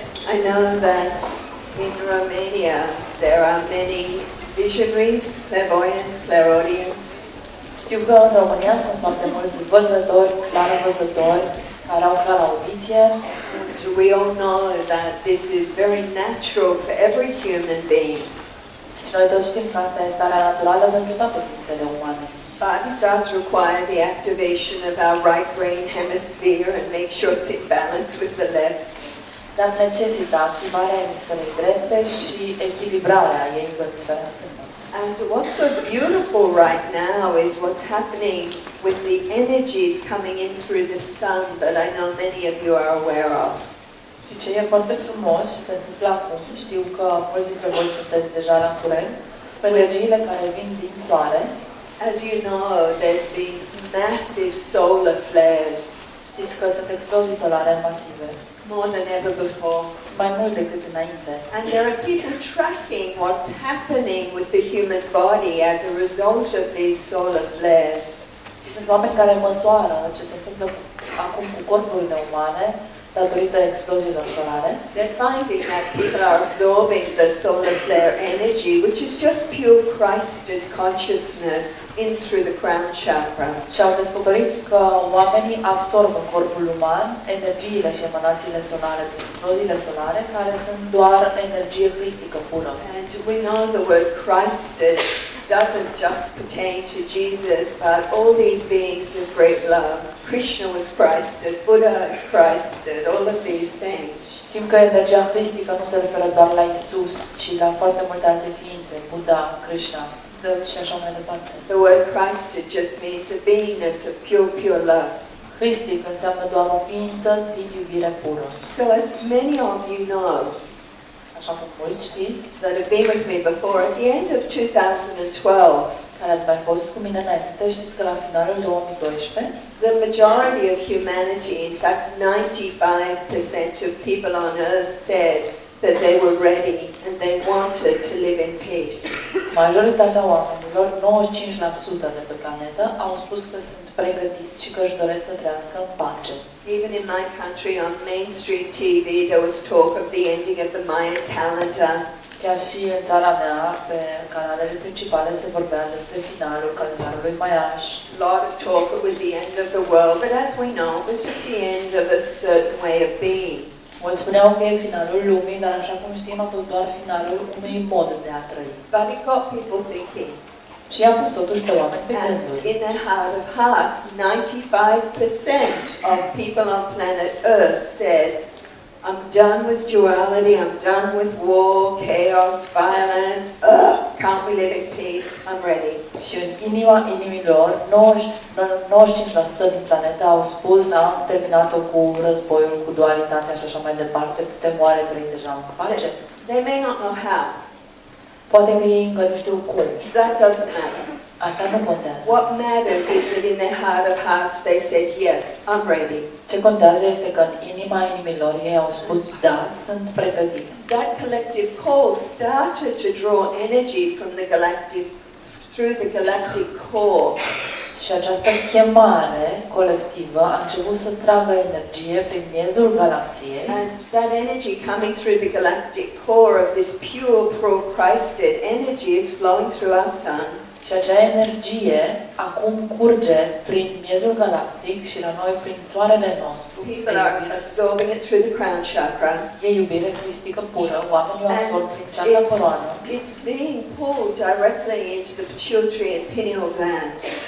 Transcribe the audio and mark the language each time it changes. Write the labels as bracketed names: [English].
[English] I know that in Romania there are many visionaries, clairvoyants, clairaudients. [Romanian] Știu că în România sunt foarte mulți văzători, clarovăzători, care au claraudiție. [English] And we all know that this is very natural for every human being. [Romanian] Și noi toți știm că asta este starea naturală pentru toate ființele umane. [English] But it does require the activation of our right brain hemisphere and make sure it's in balance with the left. [Romanian] Dar necesită activarea emisferei drepte și echilibrarea ei cu emisfera stângă. [English] And what's so beautiful right now is what's happening with the energies coming in through the sun that I know many of you are aware of. [Romanian] Și ce e foarte frumos și se întâmplă acum, știu că mulți dintre voi sunteți deja la curent, cu energiile care vin din soare. [English] As you know, there's been massive solar flares. [Romanian] Știți că sunt explozii solare masive, [English] More than ever before. [Romanian] mai mult decât înainte. [English] And there are people tracking what's happening with the human body as a result of these solar flares. [Romanian] Și sunt oameni care măsoară ce se întâmplă acum cu corpurile umane datorită exploziilor solare. [English] They're finding that people are absorbing the solar flare energy, which is just pure Christed consciousness in through the crown chakra. [Romanian] Și au descoperit că oamenii absorb în corpul uman energiile și emanațiile solare din exploziile solare, care sunt doar energie cristică pură. [English] And we know the word Christed doesn't just pertain to Jesus, but all these beings of great love. Krishna was Christed, Buddha is Christed, all of these things. [Romanian] Știm că energia cristică nu se referă doar la Isus, ci la foarte multe alte ființe, Buddha, Krishna și așa mai departe. [English] The word Christed just means a beingness of pure love. [Romanian] Cristic înseamnă doar o ființă din iubire pură. [English] So as many of you know, [Romanian] Așa cum mulți știți, [English] that have been with me before, at the end of 2012, [Romanian] care ați mai fost cu mine înainte, știți că la finalul 2012, [English] the majority of humanity, in fact 95% of people on earth said that they were ready and they wanted to live in peace. [Romanian] majoritatea oamenilor, 95% de pe planetă, au spus că sunt pregătiți și că își doresc să trăiască în pace. [English] Even in my country on mainstream TV there was talk of the ending of the Mayan calendar. [Romanian] Chiar și în țara mea, pe canalele principale, se vorbea despre finalul calendarului maiaș. [English] A lot of talk, it was the end of the world, but as we know, it was just the end of a certain way of being. [Romanian] Mulți spuneau că e finalul lumii, dar așa cum știm, a fost doar finalul unui mod de a trăi. [English] But it got people thinking. [Romanian] Și i-a pus totuși pe oameni pe [English] And [Romanian] gânduri. [English] in their heart of hearts, 95% of people on planet Earth said, I'm done with duality, I'm done with war, chaos, violence, can't we live in peace, I'm ready. [Romanian] Și în inima inimilor, 95% din planetă au spus, am terminat-o cu războiul, cu dualitatea și așa mai departe, putem oare trăi deja în pace? [English] They may not know how. [Romanian] Poate că ei încă nu știu cum. [English] That doesn't matter. [Romanian] Asta nu contează. [English] What matters is that in their heart of hearts they said, yes, I'm ready. [Romanian] Ce contează este că în inima inimilor ei au spus, da, sunt pregătiți. [English] That collective call started to draw energy from the galactic, through the galactic core. [Romanian] Și această chemare colectivă a început să tragă energie prin miezul galaxiei. [English] And that energy coming through the galactic core of this pure pro-Christed energy is flowing through our sun. [Romanian] Și acea energie acum curge prin miezul galactic și la noi prin soarele nostru. [English] People are absorbing it through the crown chakra. [Romanian] E iubire cristică pură, oamenii o absorb prin cea de coroană. [English] It's being pulled directly into the pituitary and pineal glands.